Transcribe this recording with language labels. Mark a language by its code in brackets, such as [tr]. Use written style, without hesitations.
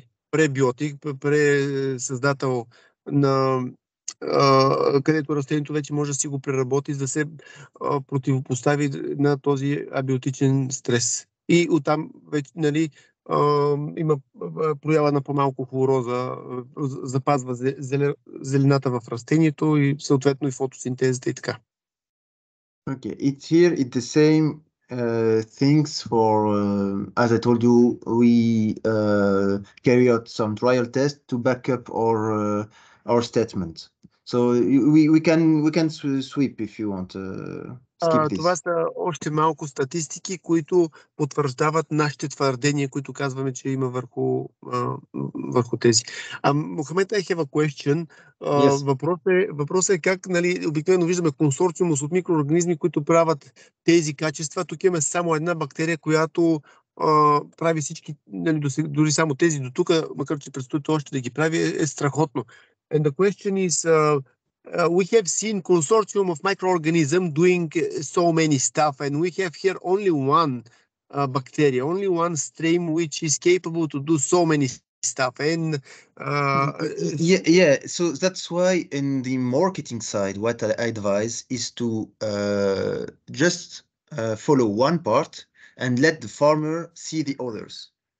[bg] пребиотик, пресъздател на където растението вече може да си го преработи, за да се противопостави на този абиотичен стрес. И оттам вече, нали, има проява на по-малко хлороза, запазва зелената в растението и съответно и фотосинтезата и така. [en] Okay, it's here, it's the same things for, as I told you, we carry out some trial tests to back up our statement. So we can sweep if you want. Skip this. [bg] Това са още малко статистики, които потвърждават нашите твърдения, които казваме, че има върху тези. [en] Мохамед, I have a question. Yes. [bg] Въпросът е как, нали, обикновено виждаме консорциум от микроорганизми, които правят тези качества. Тук имаме само една бактерия, която прави всички, нали, дори само тези до тук, макар че предстои още да ги прави, е страхотно. [en] And the question is, we have seen consortium of microorganisms doing so many stuff, and we have here only one bacteria, only one strain which is capable to do so many stuff. And yeah, so that's why in the marketing side, what I advise is to just follow one part and let the farmer see the others.